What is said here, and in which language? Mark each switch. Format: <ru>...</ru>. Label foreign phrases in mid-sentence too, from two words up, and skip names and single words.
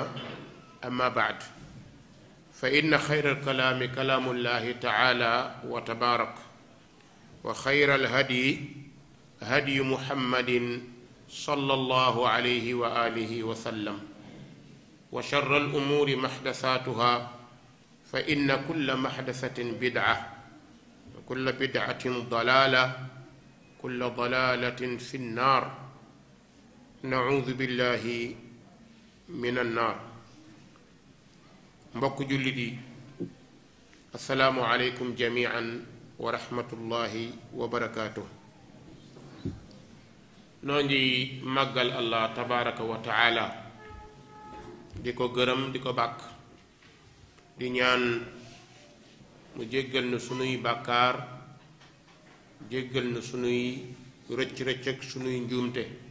<ar>أما بعد، فإن خير الكلام كلام الله تعالى وتبارك، وخير الهدي هدي محمد صلى الله عليه وآله وسلم، وشر الأمور محدثاتها، فإن كل محدثة بدعة وكل بدعة ضلالة كل ضلالة في النار. نعوذ بالله من النار.</ar> <wo>mbokk jullit yi,</wo> <ar>السلام عليكم جميعا ورحمة الله وبركاته.</ar> <wo>noo ngi màggal</wo> <ar>الله تبارك وتعالى,</ar> <wo>di ko gërëm di ko bàkk, di ñaan mu jéggal na sunuy bàkkaar, jéggal na sunuy rëcc-rëcc ak sunuy njuumte.</wo>